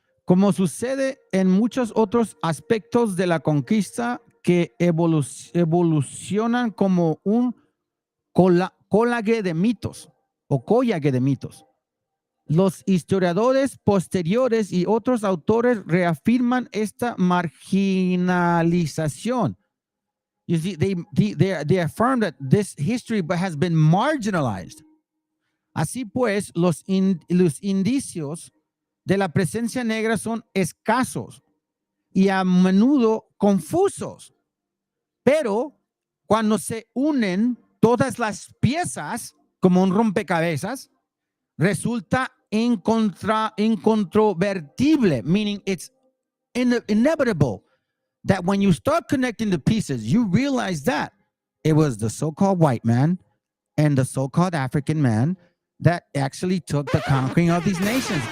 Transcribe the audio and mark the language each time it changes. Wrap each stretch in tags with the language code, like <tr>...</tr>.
<es>Como sucede en muchos otros aspectos de la conquista que evolucionan como un collage de mitos o collage de mitos. Los historiadores posteriores y otros autores reafirman esta marginalización.</es> <en>You see, they affirm that this history has been marginalized.</en> <es>Así pues, los indicios de la presencia negra son escasos y a menudo confusos. Pero cuando se unen todas las piezas como un rompecabezas, resulta incontrovertible,</es> <en>meaning it's inevitable that when you start connecting the pieces, you realize that it was the so-called white man and the so-called African man that actually took the conquering of these nations.</en>